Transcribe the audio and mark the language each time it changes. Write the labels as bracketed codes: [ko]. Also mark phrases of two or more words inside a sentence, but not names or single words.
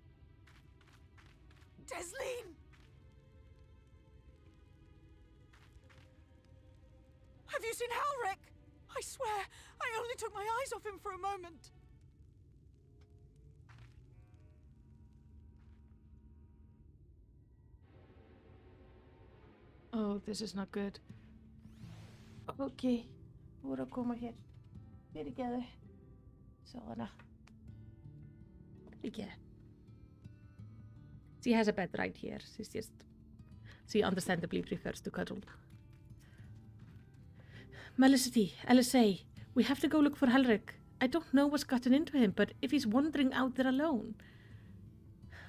[en] Tesleen! Have you seen Halric? I swear, I only took my eyes off him for a moment. Oh, this is not good. [is] Okay, voru að koma hér. Fyrirgeðu. Svona. Fyrirgeðu. [en] She has a bed right here. She understandably prefers to cuddle. Melicity, LSA, we have to go look for Halric. I don't know what's gotten into him, but if he's wandering out there alone.